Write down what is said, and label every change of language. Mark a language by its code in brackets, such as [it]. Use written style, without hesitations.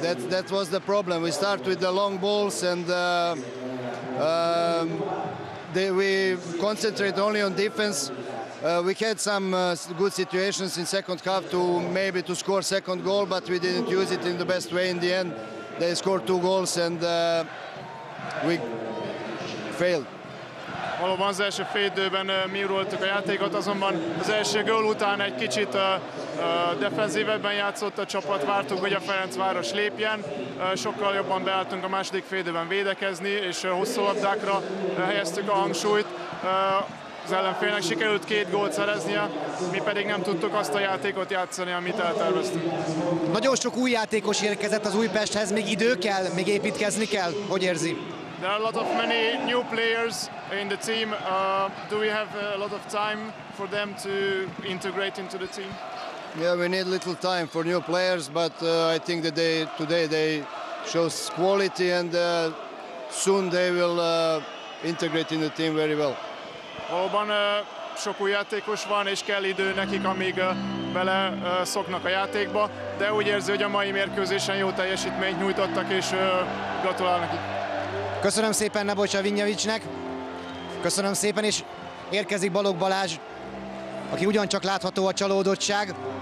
[en] That was the problem. We start with the long balls and we concentrate only on defense. We had some good situations in second half to maybe to score second goal, but we didn't use it in the best way in the end. They scored 2 goals and we failed. [hu] Valóban az első félidőben mi uraltuk a játékot, azonban az első gól után egy kicsit defenzívebben játszott a csapat, vártuk, hogy a Ferencváros lépjen, sokkal jobban beálltunk a második félidőben védekezni, és hosszú labdákra helyeztük a hangsúlyt. Az ellenfélnek sikerült 2 gólt szereznie, mi pedig nem tudtuk azt a játékot játszani, amit elterveztünk. Nagyon sok új játékos érkezett az Újpesthez, még idő kell, még építkezni kell. Hogy érzi? [en] There are a lot of many new players in the team. Do we have a lot of time for them to integrate into the team? Yeah, we need little time for new players, but I think that today they show quality and soon they will integrate in the team very well. [hu] Valóban sok új játékos van, és kell idő nekik, amíg bele szoknak a játékba, de úgy érzi, hogy a mai mérkőzésen jó teljesítményt nyújtottak, és gratulál nekik. Köszönöm szépen Nebojša Vignjevićnek, köszönöm szépen, és érkezik Balogh Balázs, aki ugyancsak látható a csalódottság.